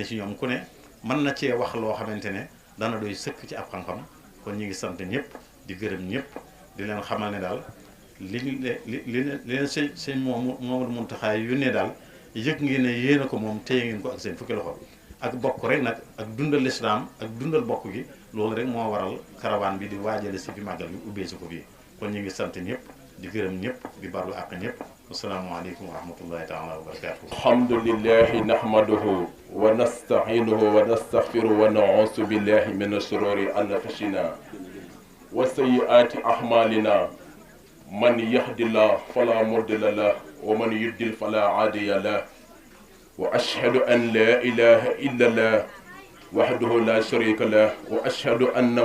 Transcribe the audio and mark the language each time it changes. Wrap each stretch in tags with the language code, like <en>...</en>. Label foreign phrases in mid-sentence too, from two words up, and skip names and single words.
<wo>ci ñoom ku ne mën na cee wax loo xamante ne dana doy sëkk ci ab xam-xam kon ñu ngi sant ñëpp di gërëm ñëpp di leen xamal ne daal li leen sëñ Mamadou Mountakha yónnee daal yëg ngeen ne yéen a ko moom téye ngeen ko ak seen fukki loxo ak bokk rek nag ak dundal lislaam ak dundal bokk gi loolu rek moo waral karawaan bi di waajale si fi màggal bi ubbee si ko fii kon ñu ngi sant ñëpp di gërëm ñëpp di barlu àq ñëpp</wo> <ar>السلام عليكم ورحمة الله تعالى وبركاته الحمد لله نحمده ونستعينه ونستغفره ونعوذ بالله من شرور أنفسنا وسيئات أعمالنا من يهده الله فلا مضل له ومن يضلل فلا هادي له وأشهد أن لا إله إلا الله وحده لا شريك له وأشهد أن</ar>